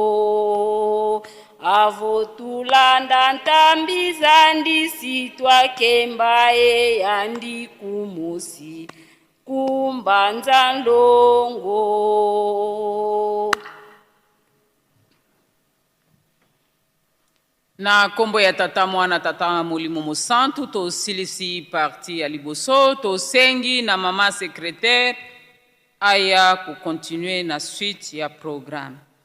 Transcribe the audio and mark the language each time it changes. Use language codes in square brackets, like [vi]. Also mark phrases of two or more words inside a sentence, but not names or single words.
[kg] Avo tulanda ntambi za ndisi twakembaye yandi kumusi kumbanza ndongo. [ln] Na kombo ya tata mwana tata molimo mosantu to silisi parti ya liboso to sengi na mama secrétaire aya ku continuer na suite ya programme.